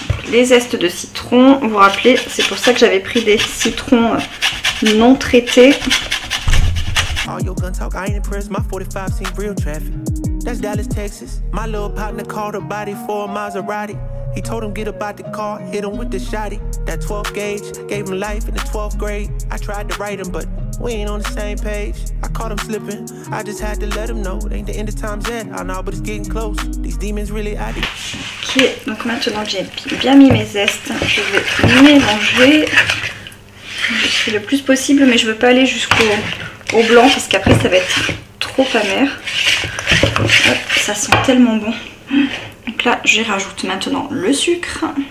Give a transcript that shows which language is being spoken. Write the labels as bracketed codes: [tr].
[fr] Les zestes de citron, vous vous rappelez, c'est pour ça que j'avais pris des citrons non traités. [en] All your gun talk, I ain't impressed. My 45 seen real traffic. That's Dallas, Texas. My little partner called her body for a Maserati. He told him get about the car, hit him with the shotty. That 12 gauge gave him life in the 12th grade. I tried to write him, but we ain't on the same page. I caught him slipping. I just had to let him know it ain't the end of times yet. I know, but it's getting close. These demons really out here. [fr] Ok, donc maintenant que j'ai bien mis mes zestes, je vais mélanger. Je fais le plus possible, mais je veux pas aller jusqu'au blanc parce qu'après ça va être trop amer. Hop, ça sent tellement bon. Donc là, je rajoute maintenant le sucre.